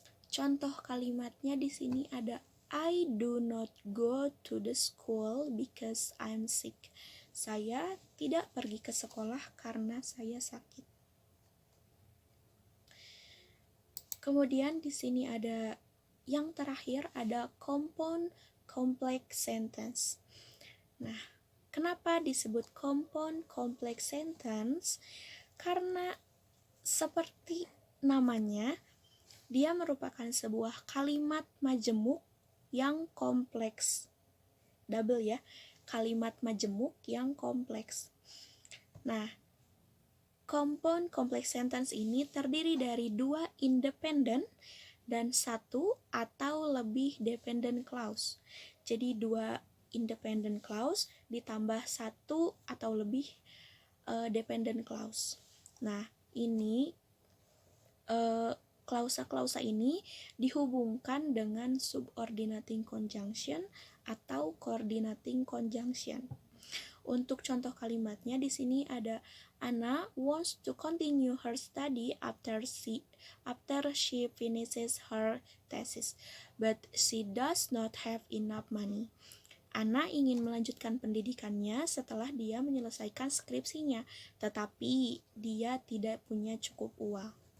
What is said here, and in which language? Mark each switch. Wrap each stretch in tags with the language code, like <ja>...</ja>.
<id>Contoh kalimatnya di sini ada</id> <en>I do not go to the school because I'm sick.</en> <id>Saya tidak pergi ke sekolah karena saya sakit. Kemudian di sini ada yang terakhir ada compound complex sentence. Nah, kenapa disebut compound complex sentence? Karena seperti namanya, dia merupakan sebuah kalimat majemuk yang kompleks. Double ya, kalimat majemuk yang kompleks. Nah, compound complex sentence ini terdiri dari 2 independent dan 1 atau lebih dependent clause. Jadi 2 independent clause ditambah 1 atau lebih dependent clause. Nah, ini klausa-klausa ini dihubungkan dengan subordinating conjunction atau coordinating conjunction. Untuk contoh kalimatnya di sini ada</id> <en>Anna wants to continue her study after she finishes her thesis, but she does not have enough money.</en> <id>Anna ingin melanjutkan pendidikannya setelah dia menyelesaikan skripsinya, tetapi dia tidak punya cukup uang.</id>